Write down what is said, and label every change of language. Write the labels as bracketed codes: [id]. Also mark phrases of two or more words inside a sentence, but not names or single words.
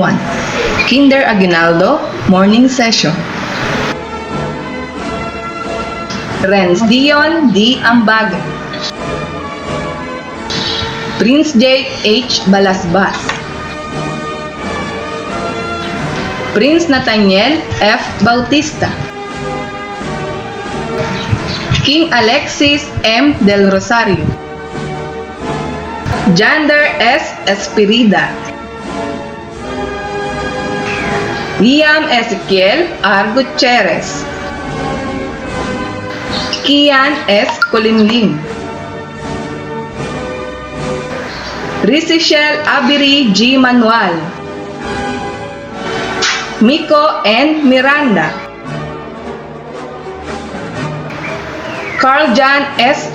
[en] Kinder Aguinaldo, Morning Session. Renz Dion D. Ambaga, Prince J. H. Balasbas, Prince Nathaniel F. Bautista, King Alexis M. Del Rosario, Jander S. Espirida, Liam Ezequiel R. Gutierrez, Kian S. Colinlim, Rizishel Abiri G. Manuel, Miko N. Miranda, Carl John S.